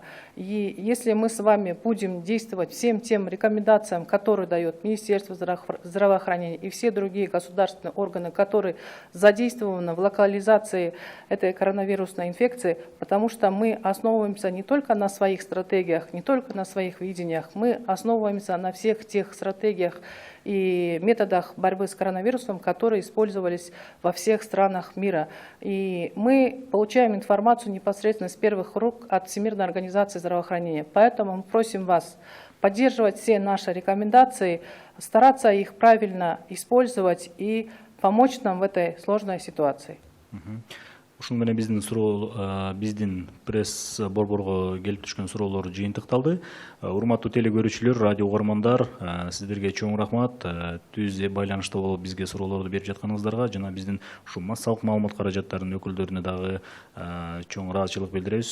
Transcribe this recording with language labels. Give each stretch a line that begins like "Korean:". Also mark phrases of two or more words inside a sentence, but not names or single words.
Russian: И если мы с вами будем действовать всем тем рекомендациям, которые дает Министерство здравоохранения и все другие государственные органы, которые задействованы в локализации этой коронавирусной инфекции, потому что мы основываемся не только на своих стратегиях, не только на своих видениях, мы основываемся на всех тех стратегиях и методах борьбы с коронавирусом, которые использовались во всех всех странах мира. И мы получаем информацию непосредственно с первых рук от Всемирной организации здравоохранения. Поэтому мы просим вас поддерживать все наши рекомендации, стараться их правильно использовать и помочь нам в этой сложной ситуации.
Kyrgyz: Ушуну менен биздин пресс борборго келип түшкөн суроолор жыйынтыкталды. Урматтуу теле көрүүчүлөр, радио угармандар, сиздерге чоң рахмат. Түз байланышта болуп бизге суроолорду берип жатканыңыздарга жана биздин ушу массалык маалымат каражаттарынын өкүлдөрүнө дагы чоң ыраазычылык билдиребиз.